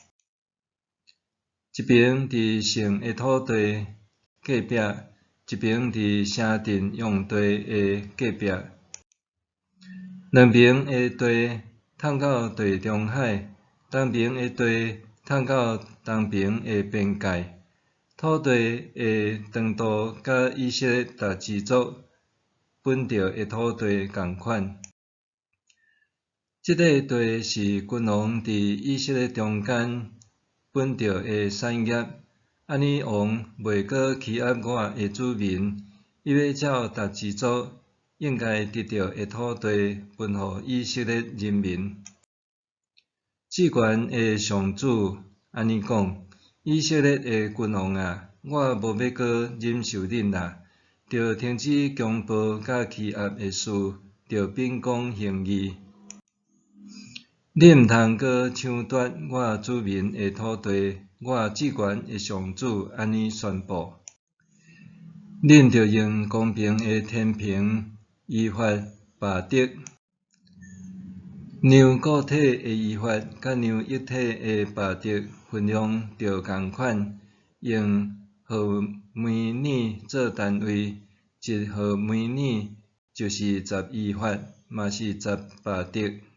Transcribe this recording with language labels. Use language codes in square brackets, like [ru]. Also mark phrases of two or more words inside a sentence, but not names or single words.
[nan] 一边伫圣的土地隔壁，一边伫城镇用地的隔壁。两边的地通到地中海，东边的地通到东边的边界。土地的长度甲以色列逐支族本着的土地共款。即个地是君王伫以色列中间本着的产业。安尼王袂阁欺压我的子民，伊要照逐支族应该得到的土地分予以色列人民。至悬的上主安尼讲：以色列的君王啊，我无要阁忍受恁啦，着停止强暴甲欺压的事，着秉公行义。恁毋通阁抢夺我子民的土地，我至悬的上主安尼宣布。恁着用公平的天平，依法罢得，量固体的依法甲量液体的罢得分量着共款，用毫米尼做单位，一毫米尼就是10依法，嘛是10罢得。